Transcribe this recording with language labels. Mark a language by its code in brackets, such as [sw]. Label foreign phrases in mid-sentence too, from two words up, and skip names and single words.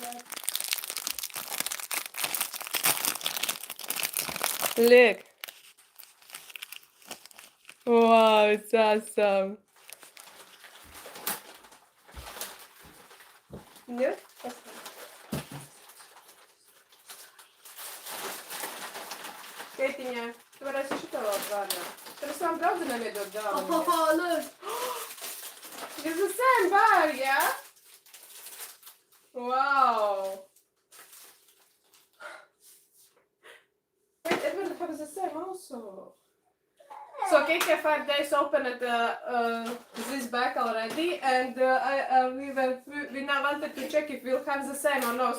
[en] Look. Wow, it's awesome. Yeah? Katie, [lv] tu varēsi šito vēl atgādināt. Tad es savam draudzenēm iedot dāvanu. [en] Oh, look. It's the same bar, yeah? Wow. Wait, Edward has the same also. So Katie 5 days opened this bag already, and we now wanted to check if we'll have the same or no.